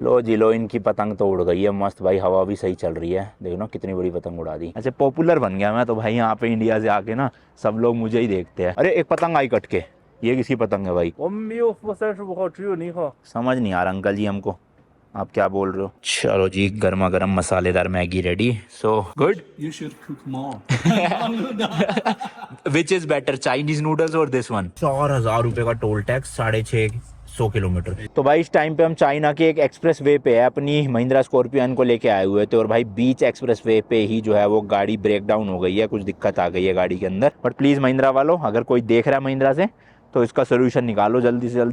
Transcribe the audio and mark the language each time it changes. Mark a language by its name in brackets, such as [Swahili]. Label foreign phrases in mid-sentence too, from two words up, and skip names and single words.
[Hindi] लो जी लो, इनकी पतंग तो उड़ गई है मस्त भाई, हवा भी सही चल रही है, देखो ना कितनी बड़ी पतंग उड़ा दी। अच्छा पॉपुलर बन गया मैं तो भाई यहाँ पे इंडिया से आके ना, सब लोग मुझे ही देखते हैं। अरे एक पतंग आई कट के, ये किसकी पतंग है भाई? [Chinese] 我们没有负35号，只有0号。 [Hindi] समझ नहीं आ रहा अंकल जी हमको, आप क्या बोल रहे हो? चलो जी, गर्मा गर्म मसालेदार मैगी रेडी। [English] so good. You should cook more. which is better, Chinese noodles और this one? [Hindi] 4,000 रुपए का [English] toll tax, [Hindi] 650 किलोमीटर। तो भाई इस टाइम पे हम चाइना के एक [English] express way [Hindi] पे है, अपनी महिंद्रा स्कॉर्पियन को लेके आए हुए थे, और भाई बीच एक्सप्रेस वे पे ही जो है वो गाड़ी [English] break down [Hindi] हो गई है, कुछ दिक्कत आ गई है गाड़ी के अंदर। [English] but please [Hindi] महिंद्रा वालों, अगर कोई देख रहा है महिंद्रा से, तो इसका सोल्यूशन निकालो जल्दी से जल्दी।